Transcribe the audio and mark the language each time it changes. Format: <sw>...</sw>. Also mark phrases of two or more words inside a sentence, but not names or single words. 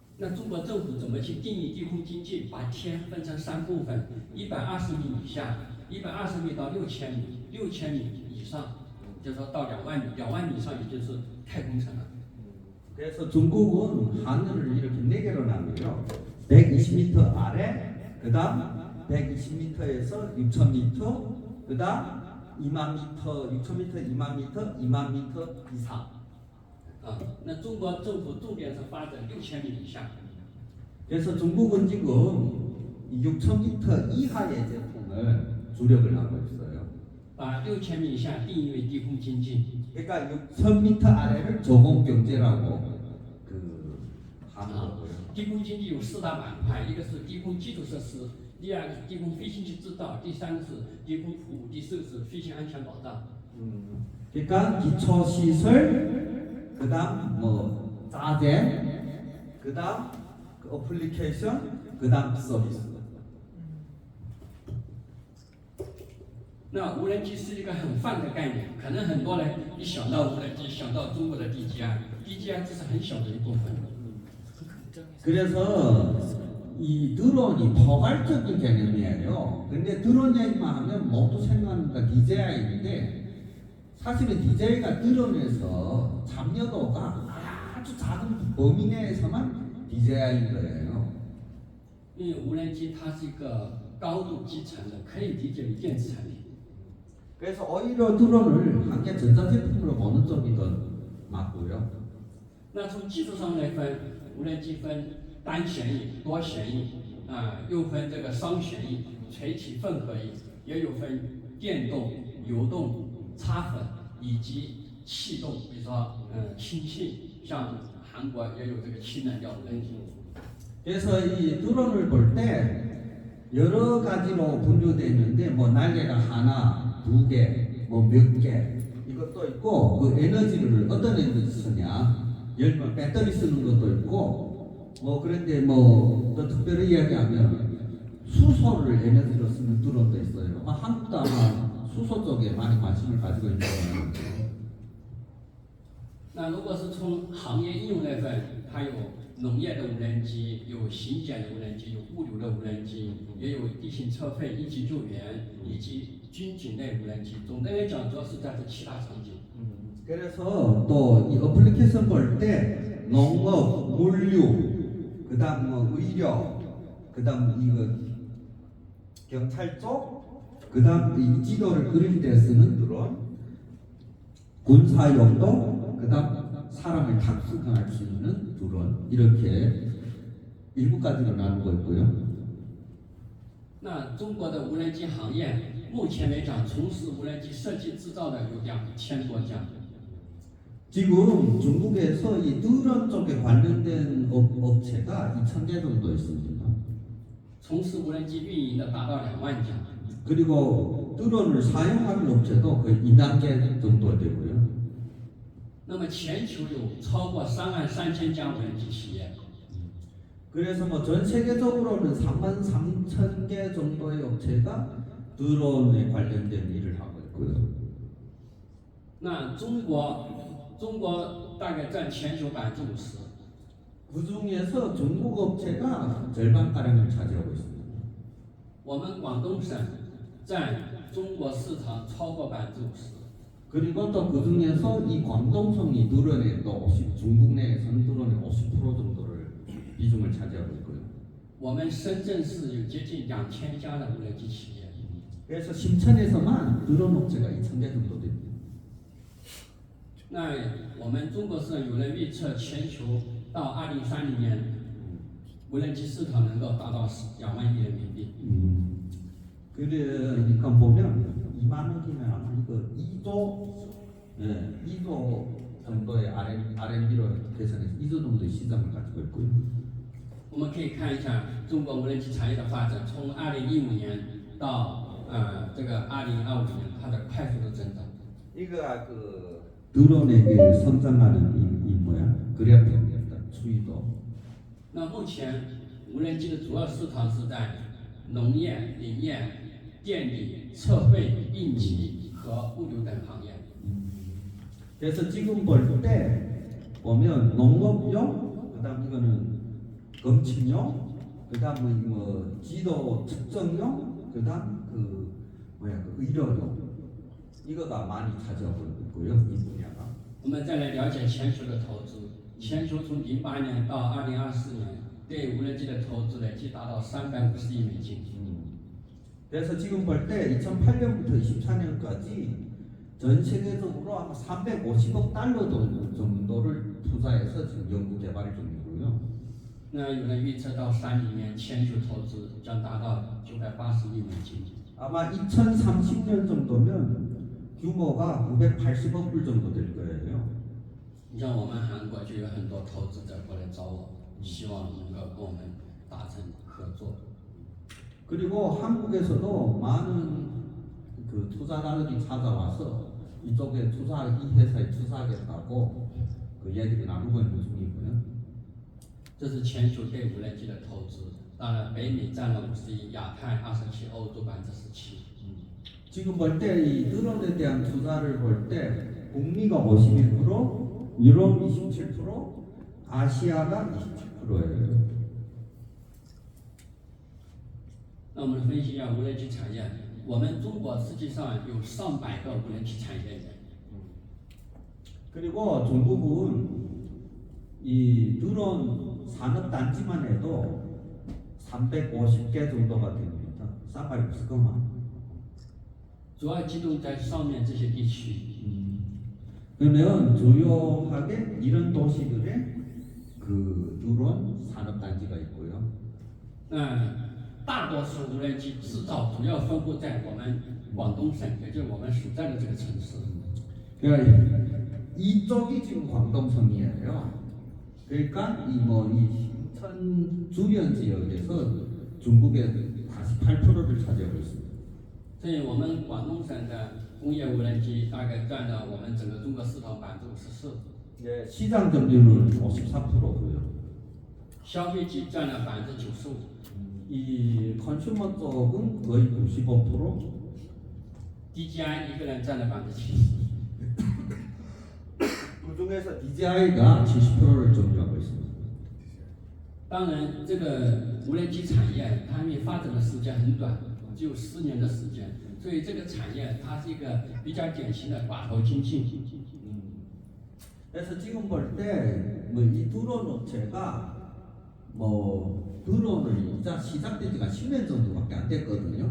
<zh>那中国政府怎么去定义低空经济？把天分成3部分：120米以下、120米到6000米、6000米以上，就是说到2万米，2万米以上也就是太空城了。</zh> <ko>그래서 중국은 하늘을 이렇게 4개로 나눠요. 120m 아래, 그 다음 120m에서 6000m, 그 다음 2만 m, 6000m, 2만 m, 2만 m 이상.</ko> <zh>那中国政府重点是发展6000米以下。</zh> <ko>그래서 중국은 지금 6000m 이하의 제품을 주력을 하고 있어요.</ko> <zh>把6000米以下定义为低空经济。</zh> <ko>그러니까 6000m 아래를 저공 경제라고 하는 거고요.</ko> <zh>低空经济有4大板块，一个是低空基础设施，第二个是低空飞行器制造，第三个是低空服务，第四个是飞行安全保障。</zh> <ko>그러니까 기초 시설, 그다음 뭐 자재, 그다음 어플리케이션, 그다음 서비스.</ko> <zh>那无人机是一个很泛的概念，可能很多人一想到无人机，想到中国的 DJI，DJI 只是很小的一部分。</zh> <ko>그래서 이 드론이 포괄적인 개념이에요. 근데 드론 얘기만 하면 모두 생각하는 게 DJI인데 사실은 DJI가 드론에서 참여도가 아주 작은 범위 내에서만 DJI인 거예요.</ko> <zh>因为无人机它是一个高度集成的，可以理解为电子产品。</zh> <ko>그래서 오히려 드론을 한 개 전자제품으로 보는 쪽이 더 맞고요.</ko> <zh>那从技术上来分，无人机分单旋翼、多旋翼，又分这个双旋翼、垂体混合翼，也有分电动、油动、插混以及气动，比如说氢气，像韩国也有这个氢燃料无人机。</zh> <ko>그래서 이 드론을 볼 때 여러 가지로 분류되어 있는데 뭐 날개가 하나, 2개, 뭐 몇 개 이것도 있고 그 에너지를 어떤 에너지 쓰냐 열면 배터리 쓰는 것도 있고 뭐 그런데 뭐 또 특별히 이야기하면 수소를 에너지로 쓰는 드론도 있어요. 한국도 아마 수소 쪽에 많이 관심을 가지고 있는 거예요.</ko> <zh>那如果是从行业应用来分，它有农业的无人机，有行检的无人机，有物流的无人机，也有地形测绘、一级救援以及军警类无人机。总的来讲，主要是在这7大场景。</zh> <ko>그래서 또 이 어플리케이션 볼 때 농업, 물류, 그다음 뭐 의료, 그다음 이거 경찰 쪽, 그다음 이 지도를 그릴 때 쓰는 드론, 군사용도, 그다음 사람을 탑승할 수 있는 드론 이렇게 7가지로 나누고 있고요.</ko> <zh>那中国的无人机行业目前来讲，从事无人机设计制造的有2000多家。</zh> <ko>지금 중국에서 이 드론 쪽에 관련된 업체가 2,000개 정도 있습니다.</ko> <zh>从事无人机运营的达到2万家。</zh> <ko>그리고 드론을 사용하는 업체도 거의 2만 개 정도 되고요.</ko> <zh>那么全球有超过33000家无人机企业。</zh> <ko>그래서 뭐 전 세계적으로는 33,000개 정도의 업체가 드론에 관련된 일을 하고 있고요.</ko> <zh>那中国大概占全球50%。</zh> <ko>그 중에서 중국 업체가 절반가량을 차지하고 있습니다.</ko> <zh>我们广东省占中国市场超过50%。</zh> <ko>그리고 또 그 중에서 이 광동성이 드론에 또 50, 중국 내에서는 드론의 50% 정도를 비중을 차지하고 있고요.</ko> <zh>我们深圳市有接近2000家的无人机企业。</zh> <ko>그래서 심천에서만 드론 업체가 2,000개 정도 됩니다.</ko> <zh>那我们中国市有人预测，全球到2030年，无人机市场能够达到2万亿人民币。</zh> <ko>그러니까 보면 2만 원이면 아마 이거 2조, 예, 2조 정도의 R&D로 계산해서 2조 정도의 시장을 가지고 있고요.</ko> <zh>我们可以看一下中国无人机产业的发展，从2015年到这个2025年，它的快速的增长。</zh> <ko>이거가 그 드론의 그 성장하는 이 뭐야 그래프입니다. 추이도.</ko> <zh>那目前无人机的主要市场是在农业、林业、电力、测绘、应急和物流等行业。</zh> <ko>그래서 지금 볼 때 보면 농업용, 그다음 이거는 검침용, 그다음 뭐 지도 측정용, 그다음 그 의료용 이거 다 많이 차지하고 있고요. 이 분야가.</ko> <zh>我们再来了解全球的投资。全球从08年到2024年，对无人机的投资累计达到350亿美金。</zh> <ko>그래서 지금 볼 때 2008년부터 24년까지 전 세계적으로 아마 350억 달러 정도를 투자해서 지금 연구 개발 중이고요.</ko> <zh>那有人预测到30年全球投资将达到980亿美金。</zh> <ko>아마 2030년 정도면 규모가 980억 불 정도 될 거예요.</ko> <zh>你像我们韩国就有很多投资者过来找我，希望能够跟我们达成合作。</zh> <ko>그리고 한국에서도 많은 그 투자자들이 찾아와서 이쪽에 이 회사에 투자하겠다고 그 얘기를 나누고 있는 중이고요.</ko> <zh>这是全球对无人机的投资，当然北美占了51%，亚太27%，欧洲17%。</zh> <ko>지금 볼 때 이 드론에 대한 투자를 볼 때 북미가 51%, 유럽 27%, 아시아가 27%예요.</ko> <zh>那我们分析一下无人机产业，我们中国实际上有上百个无人机产业园。</zh> <ko>그리고 중국은 이 드론 산업 단지만 해도 350개 정도가 됩니다. 쌍발육스거만.</ko> <zh>主要集中在上面这些地区。</zh> <ko>그러면 주요하게 이런 도시들의 그 드론 산업 단지가 있고요.</ko> <zh>大多数无人机制造主要分布在我们广东省，也就是我们所在的这个城市。</zh> <ko>그러니까 이쪽이 지금 광동성이에요. 그러니까 이 신천 주변 지역에서 중국의 48%를 차지하고 있습니다.</ko> <zh>所以我们广东省的工业无人机大概占了我们整个中国市场54%，</zh> <ko>네, 시장 점유율은 54%고요.</ko> <zh>消费级占了95%。</zh> <ko>이 컨슈머 쪽은 거의 95%.</ko> <zh>DJI 一个人占了70%。</zh> <ko>그 중에서 DJI가 70%를 점유하고 있습니다.</ko> <zh>当然，这个无人机产业它因为发展的时间很短，只有10年的时间，所以这个产业它是一个比较典型的寡头经济。</zh> <ko>그래서 지금 볼 때 이 드론 업체가 드론을 이제 시작된 지가 10년 정도밖에 안 됐거든요.</ko>